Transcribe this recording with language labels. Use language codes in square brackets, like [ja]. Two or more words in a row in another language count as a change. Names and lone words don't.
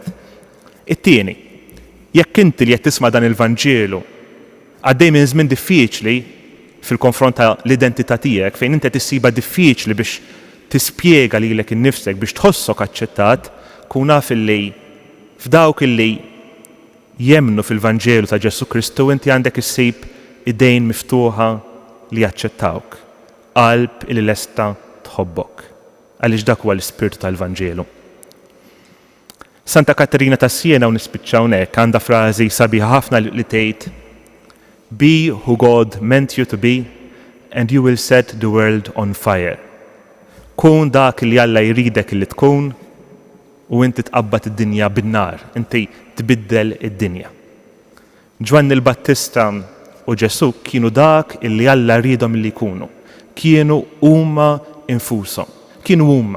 [mt] It-tieni, jekk inti li qed tisma' dan il-Vanġelu għaddej minn żmien diffiċli fil-konfront ta' l-identità tiegħek fejn inti tissiba diffiċli biex tispjega lilek innifsek biex tħossok aċċettat, kun naf illi f'dawk illi jemnu fil-Vanġelu ta' Ġesu Kristu inti għandek issib idejn miftuħa li jaċċettawk, qalb illi lesta tħobbok. Għaliex dak huwa l-ispirtu tal-Vanġelu. Santa Katerina ta' Siena u nispiċċaw hekk għandha frażi sabiħa ħafna li tgħid: [en] Be who God meant you to be and you will set the world on fire. [mt] Kun dak li Alla jridek li tkun u inti tqabbad id-dinja bin-nar, inti tbiddel id-dinja. Ġwanni l-Battista u Ġesu kienu dak illi Alla rridhom li jkunu. Kienu huma infushom. Kienu huma.